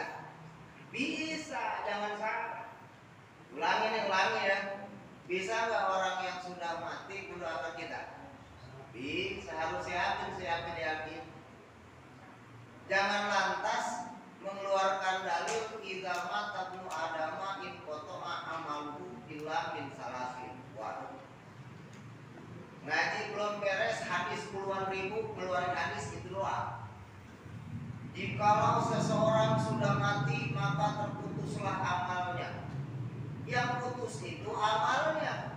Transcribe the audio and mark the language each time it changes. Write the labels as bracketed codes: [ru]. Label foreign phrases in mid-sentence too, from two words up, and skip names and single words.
[id] Bisa, jangan salah. Ulangi ya. Bisa nggak orang yang sudah mati mendoakan kita? Bisa, harus yakin. Jangan lantas mengeluarkan dalil [ar] إذا مات ابن آدم انقطع عمله إلا من ثلاث. [id] Waduh. Ngaji belum beres, hadis puluhan ribu, keluarin hadis itu doang. Jikalau seseorang sudah mati maka terputuslah amalnya. Yang putus itu amalnya.